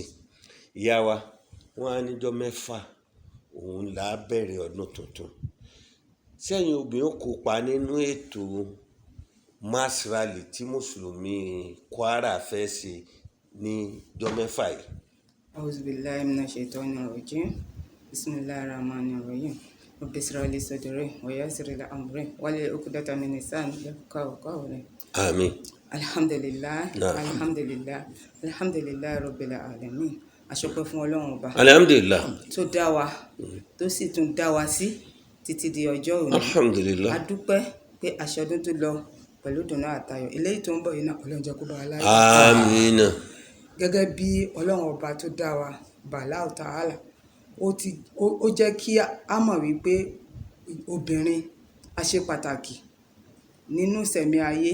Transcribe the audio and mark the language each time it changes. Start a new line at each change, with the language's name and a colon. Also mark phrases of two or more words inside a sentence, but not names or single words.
Yoruba: ìyá wa wọn á níjọ́ mẹ́fà òun là á bẹ̀rẹ̀ ọdún tuntun sẹ́yìn obìnrin kópa nínú ètò
English: mass rally
Yoruba: tí mùsùlùmí Kwara fẹ́ ṣe ní jọ́ mẹ́fà yìí.
Arabic: أعوذ بالله من الشيطان الرجيم. بسم الله الرحمن الرحيم. رب اشرح لي صدري ويسر لي أمري واحلل عقدة من لساني يفقهوا قولي.
Yoruba: àmín. Alhamdulillah, Naam.
Arabic: الحمد لله، الحمد لله رب العالمين.
Yoruba: Àṣọpẹ́ fún Ọlọ́run Ọba alhamdulillah. tó dá wa, tó sì tún dá wa sí títí di ọjọ́ òní. alhamdulillah. A dúpẹ́ pé àṣọdún tó lọ pẹ̀lú ìdùnnú àtayọ̀. Eléyìí tó ń bọ̀ yìí náà Ọlọ́run jẹ́ kó bá wa láyé. àmín. Gẹ́gẹ́ bí Ọlọ́run Ọba tó dá wa, Bàláù Tààlà, ó jẹ́ kí a mọ̀ wípé obìnrin a ṣe pàtàkì nínú ìṣẹ̀mí ayé.